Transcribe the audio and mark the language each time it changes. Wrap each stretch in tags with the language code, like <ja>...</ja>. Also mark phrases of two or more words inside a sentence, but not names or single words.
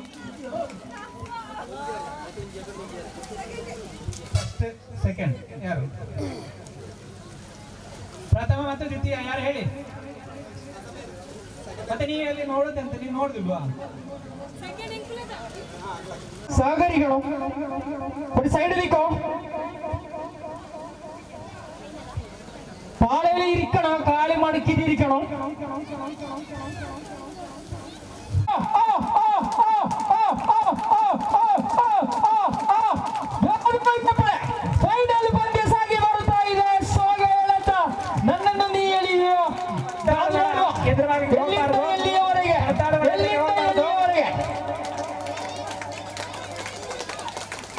<kn>ಸೆಕೆಂಡ್ ಯಾರು? ಪ್ರಥಮ ಮತ್ತು ದ್ವಿತೀಯ ಯಾರು ಹೇಳಿ? ಮತ್ತೆ ನೀವು ಅಲ್ಲಿ ನೋಡೋದಂತ ನೀವು ನೋಡುದಿಲ್ವಾ?</kn> <ml>ಸಹಕಾರಿಗಳು ഒരു സൈഡിലേക്കോ പാളയിൽ ഇരിക്കണം, കാലി മടക്കിയിരിക്കണം.</ml> <kn>ನನ್ನನ್ನು ನೀ ಎಲ್ಲಿಯೋ ಎಲ್ಲಿಯವರೆಗೆ</kn>